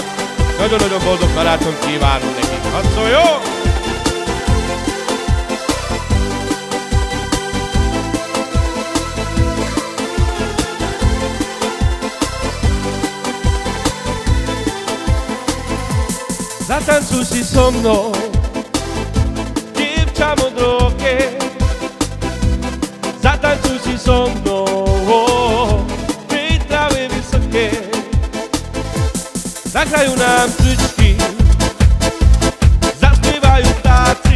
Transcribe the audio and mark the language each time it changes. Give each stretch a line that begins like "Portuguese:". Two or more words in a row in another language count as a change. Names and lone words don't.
Hungarian: Nagyon-nagyon boldog karácsonyt kívánunk nekik. Hadd szól, jó?
Slovak: Zatańcuj si so mnou, dievča modroké. Zatańcuj si so mnou, pri tráve vysoké. Zahrajú nám cvičky, zaspievajú ptáci.